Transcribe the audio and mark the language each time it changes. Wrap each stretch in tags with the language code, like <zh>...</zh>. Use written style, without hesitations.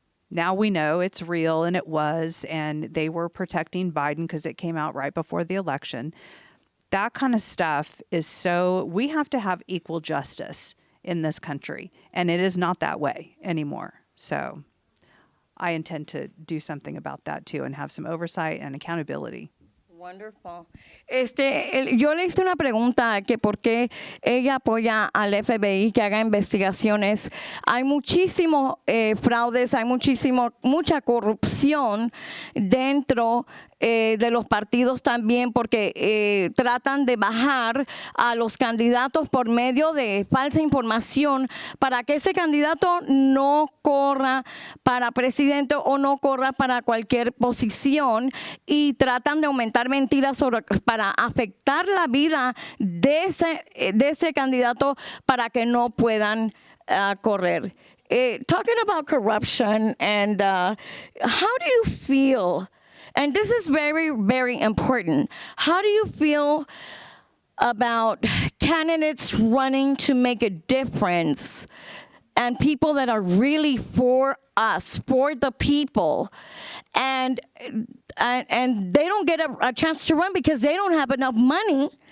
<en>Now we know it's real, and it was, and they were protecting Biden because it came out right before the election. That kind of stuff we have to have equal justice in this country, and it is not that way anymore. So I intend to do something about that too and have some oversight and accountability. Wonderful.</en> <es>Yo le hice una pregunta que por qué ella apoya al FBI que haga investigaciones. Hay muchísimos fraudes, hay mucha corrupción dentro de los partidos también, porque tratan de bajar a los candidatos por medio de falsa información para que ese candidato no corra para presidente o no corra para cualquier posición, y tratan de aumentar mentiras para afectar la vida de ese candidato para que no puedan correr.</es> <en>Talking about corruption, and how do you feel? And this is very, very important. How do you feel about candidates running to make a difference and people that are really for us, for the people, and they don't get a chance to run because they don't have enough money</en>